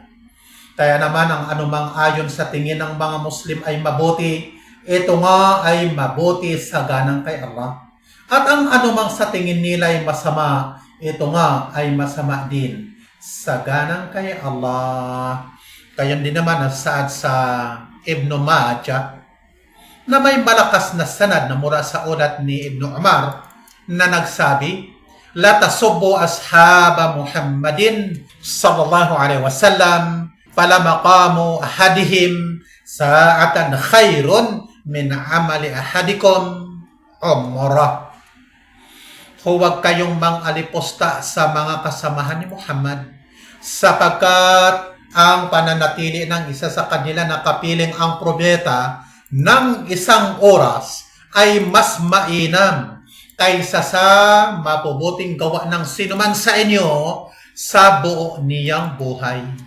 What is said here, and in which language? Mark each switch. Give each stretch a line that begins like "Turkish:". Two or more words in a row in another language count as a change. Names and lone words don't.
Filipino: Kaya naman, ang anumang ayon sa tingin ng mga Muslim ay mabuti, ito nga ay mabuti sa ganang kay Allah. At ang anumang sa tingin nila ay masama, ito nga ay masama din sa ganang kay Allah. Kaya din naman nasaad sa Ibn Majah na may malakas na sanad na mula sa ulat ni Ibn Umar na nagsabi,
Arabic: لا تسبوا أصحاب محمد صلى الله عليه وسلم فلمقام أحدهم ساعة خير من عمل أحدكم عمره.
Filipino: Huwag kayong mang-alipusta sa mga kasamahan ni Muhammad sapagkat ang pananatili ng isa sa kanila na kapiling ang propeta ng isang oras ay mas mainam kaysa sa mabubuting gawa ng sinuman sa inyo sa buo niyang buhay.